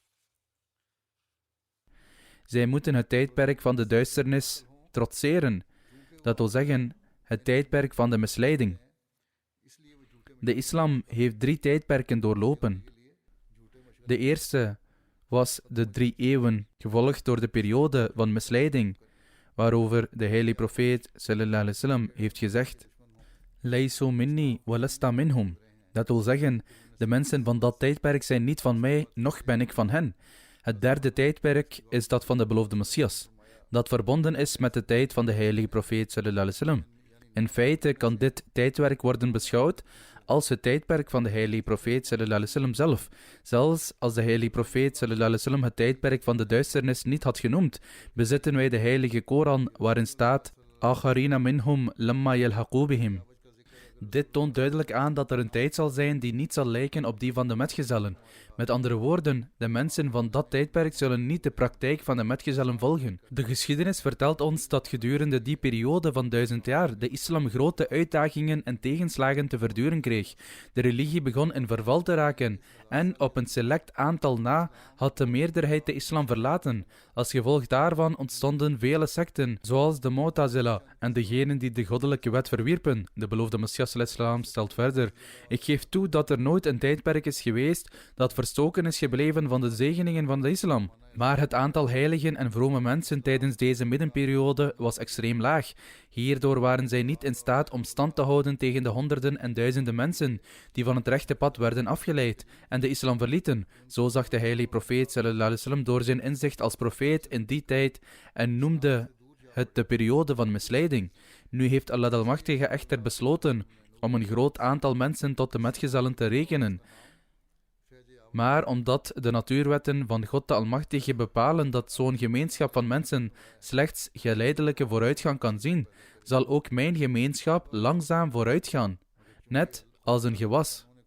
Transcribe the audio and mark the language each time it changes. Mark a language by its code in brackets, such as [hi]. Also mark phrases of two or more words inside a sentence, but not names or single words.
[nl] Zij moeten het tijdperk van de duisternis trotseren, dat wil zeggen, het tijdperk van de misleiding. De islam heeft 3 tijdperken doorlopen. De eerste was de 3 eeuwen, gevolgd door de periode van misleiding, waarover de heilige profeet [ar] صلى الله عليه وسلم [nl] heeft gezegd: [ar] ليسوا مني ولست منهم. [nl] Dat wil zeggen, de mensen van dat tijdperk zijn niet van mij, noch ben ik van hen. Het derde tijdperk is dat van de beloofde Messias, dat verbonden is met de tijd van de heilige profeet [ar] صلى الله عليه وسلم. [nl] In feite kan dit tijdperk worden beschouwd als het tijdperk van de heilige profeet [ar] صلى الله عليه وسلم [nl] zelf. Zelfs als de heilige profeet [ar] صلى الله عليه وسلم [nl] het tijdperk van de duisternis niet had genoemd, bezitten wij de heilige Koran waarin staat: [ar] وآخرين منهم لما يلحقوا بهم. [nl] Dit toont duidelijk aan dat er een tijd zal zijn die niet zal lijken op die van de metgezellen. Met andere woorden, de mensen van dat tijdperk zullen niet de praktijk van de metgezellen volgen. De geschiedenis vertelt ons dat gedurende die periode van 1000 jaar de islam grote uitdagingen en tegenslagen te verduren kreeg. De religie begon in verval te raken en op een select aantal na had de meerderheid de islam verlaten. Als gevolg daarvan ontstonden vele secten, zoals de Mu'tazila en degenen die de goddelijke wet verwierpen. De beloofde Messias [ar] صلى الله عليه وسلم [nl] stelt verder: ik geef toe dat er nooit een tijdperk is geweest dat verstoken is gebleven van de zegeningen van de islam. Maar het aantal heiligen en vrome mensen tijdens deze middenperiode was extreem laag. Hierdoor waren zij niet in staat om stand te houden tegen de honderden en duizenden mensen die van het rechte pad werden afgeleid en de islam verlieten. Zo zag de heilige profeet [ar] صلى الله عليه وسلم [nl] door zijn inzicht als profeet in die tijd en noemde het de periode van misleiding. Nu heeft Allah de Almachtige echter besloten om een groot aantal mensen tot de metgezellen te rekenen. Maar omdat de natuurwetten van God de Almachtige bepalen dat zo'n gemeenschap van mensen slechts geleidelijke vooruitgang kan zien, zal ook mijn gemeenschap langzaam vooruitgaan, net als een gewas.